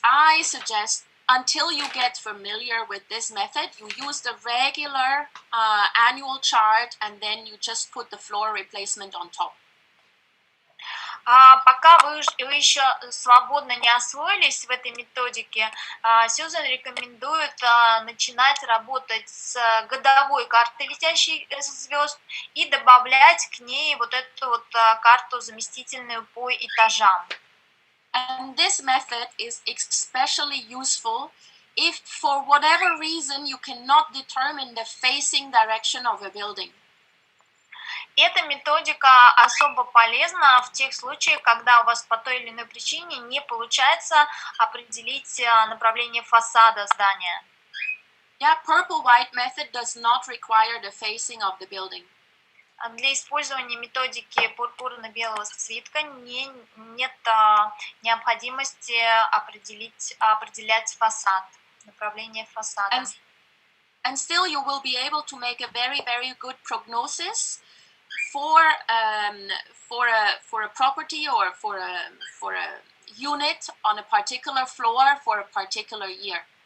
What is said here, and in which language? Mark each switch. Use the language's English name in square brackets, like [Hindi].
[English] I suggest until you get familiar with this method, you use the regular annual chart and then you just put the floor replacement on top. [Russian] Пока вы еще свободно не освоились в этой методике, Сьюзан рекомендует начинать работать с годовой картой летящих звезд и добавлять к ней вот эту вот карту заместительную по этажам. [English] And this method is especially useful if for whatever reason you cannot determine the facing direction of a building. [Russian] Эта методика особо полезна в тех случаях, когда у вас по той или иной причине не получается определить направление фасада здания. [English] Yeah, purple-white method does not require the facing of the building. [Russian] Для использования методики пурпурно-белого свитка нет необходимости определять фасад, направление фасада. [English] And still you will be able to make a very, very good prognosis for a property or for a unit on a particular floor for a particular year.